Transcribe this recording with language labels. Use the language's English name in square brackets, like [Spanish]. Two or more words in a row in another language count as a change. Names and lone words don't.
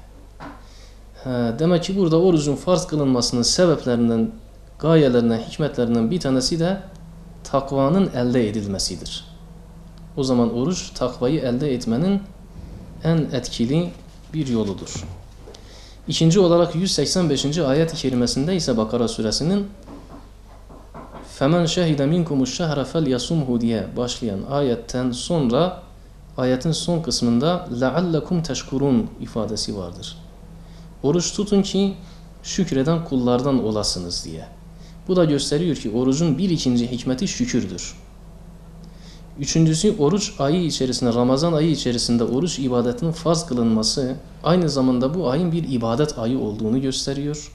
[Turkish] Demek ki burada orucun farz kılınmasının sebeplerinden, gayelerinden, hikmetlerinden bir tanesi de takvanın elde edilmesidir. O zaman oruç takvayı elde etmenin en etkili bir yoludur. İkinci olarak 185. ayet-i kerimesinde ise Bakara suresinin [Arabic] فَمَنْ شَهِدَ مِنْكُمُ الشَّهْرَ فَلْيَصُمْهُ [Turkish] diye başlayan ayetten sonra ayetin son kısmında [Arabic] لَعَلَّكُمْ تَشْكُرُونَ [Turkish] ifadesi vardır. Oruç tutun ki şükreden kullardan olasınız diye. Bu da gösteriyor ki orucun bir ikinci hikmeti şükürdür. Üçüncüsü oruç ayı içerisinde, Ramazan ayı içerisinde oruç ibadetinin farz kılınması aynı zamanda bu ayın bir ibadet ayı olduğunu gösteriyor.